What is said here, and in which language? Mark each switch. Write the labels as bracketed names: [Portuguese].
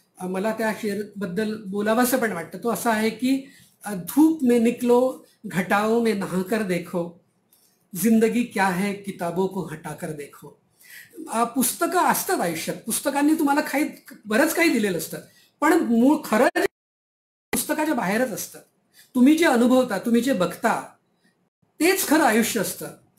[Marathi] मला त्या शेरबद्दल बोलावंसं पण वाटतं. [Hindi] तो असा आहे की धूप में निकलो घटाओं में नहाकर देखो, जिंदगी क्या है किताबों को हटाकर देखो. [Marathi] पुस्तकं असतात आयुष्यात, पुस्तकांनी तुम्हाला बरंच काही दिलेलं असतं, पण मूळ खरं पुस्तकाच्या बाहेरच असतं. तुम्ही जे अनुभवता, तुम्ही जे बघता, तेच खरं आयुष्य असतं.